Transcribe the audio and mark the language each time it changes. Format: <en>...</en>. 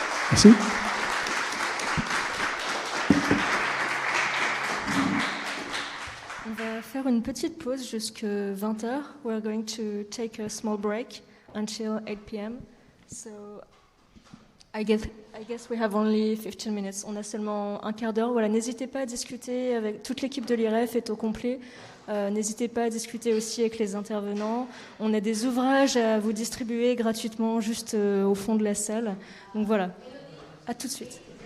<fr>Merci. On va faire une petite pause jusqu'à 20h.</fr> <en>We're going to take a small break until 8 p.m. So I guess we have only 15 minutes.</en> <fr>On a seulement un quart d'heure. Voilà, n'hésitez pas à discuter avec toute l'équipe de l'IREF est au complet. N'hésitez pas à discuter aussi avec les intervenants. On a des ouvrages à vous distribuer gratuitement juste au fond de la salle. Donc voilà, à tout de suite.</fr>